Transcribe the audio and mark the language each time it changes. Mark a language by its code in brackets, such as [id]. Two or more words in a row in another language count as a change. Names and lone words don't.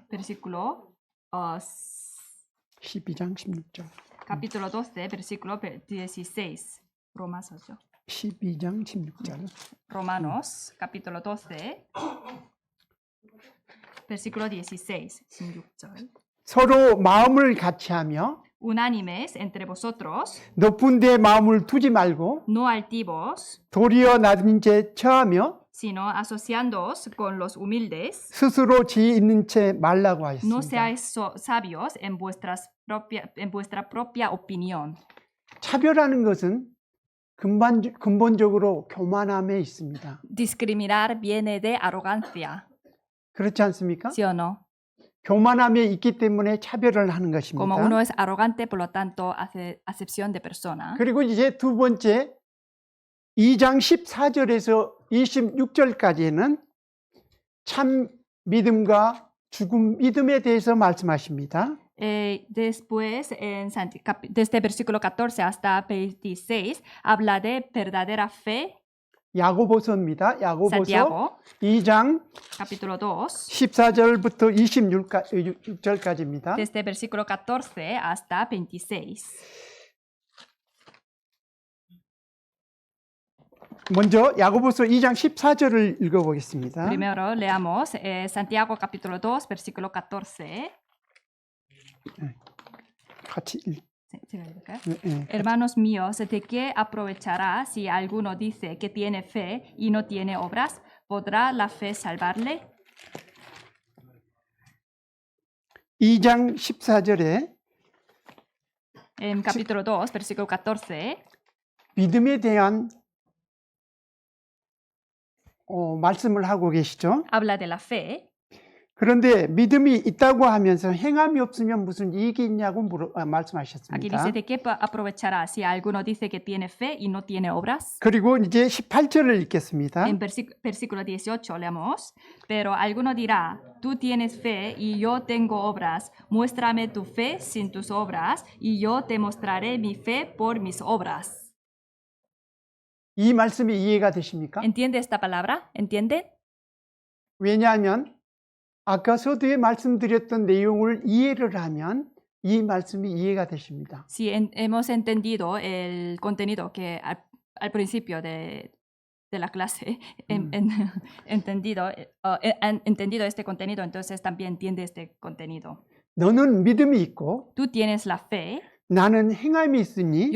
[es] versículo [ko] 12장 16절. [es] capítulo 12, versículo 16. Romanos, [ko] 12장 16절. [es] Romanos, capítulo 12, versículo 16. [ko] 16절. 서로 마음을 같이하며 [es] Unánimes entre vosotros, [ko] 높은 데 마음을 두지 말고 [es] no altivos, [ko] 도리어 낮은 채 처하며 [es] sino asociándoos con los humildes. [ko] 스스로 지혜 있는 채 말라고 [es] No [ko] 하였습니다. [es] seáis sabios en vuestra propia opinión. [ko] 차별하는 것은 근본적으로 교만함에 있습니다. [es] Discriminar viene de arrogancia, [ko] 그렇지 않습니까? [es] ¿sí o no? [ko] 교만함에 있기 때문에 차별을 하는 [es] Como [ko] 것입니다. [es] uno es arrogante, por lo tanto hace acepción de persona. [ko] 그리고 이제 두 번째 2장 14절에서 26절까지는 참 믿음과 죽음 믿음에 대해서 말씀하십니다. [es] Después, desde versículo 14 hasta 26, habla de verdadera fe. [ko] 야고보서입니다. 야고보서 [es] Santiago, [ko] 2장 [es] capítulo 2, [ko] 14절부터 26절까지입니다. [es] desde versículo 14 hasta 26. [ko] 먼저 야고보서 2장 14절을 읽어보겠습니다. [es] Primero leamos Santiago capítulo 2, versículo 14. [ko] 같이 [es] Hermanos míos, ¿de qué aprovechará si alguno dice que tiene fe y no tiene obras? ¿Podrá la fe salvarle? [ko] 2장 14절에 [es] En capítulo 2, versículo 14, [ko] 믿음에 대한 말씀을 하고 계시죠. [es] habla de la fe. [ko] 그런데 믿음이 있다고 하면서 행함이 없으면 무슨 이익이 있냐고 [es] Aquí [ko] 말씀하셨습니다. [es] dice, ¿de qué aprovechará si alguno dice que tiene fe y no tiene obras? [ko] 그리고 이제 18절을 읽겠습니다. [es] En versículo 18 leemos, pero alguno dirá, tú tienes fe y yo tengo obras, muéstrame tu fe sin tus obras y yo te mostraré mi fe por mis obras. [ko] 이 말씀이 이해가 되십니까? [es] ¿Entiende esta palabra? ¿Entiende? [ko] 왜냐하면 아까 서두에 말씀드렸던 내용을 이해를 하면 이 말씀이 이해가 되십니다. [es] Si hemos entendido el contenido que al principio de la clase, entendido este contenido, entonces también entiende este contenido. [ko] 너는 믿음이 있고 [es] Tú tienes la fe, [ko] 나는 행함이 있으니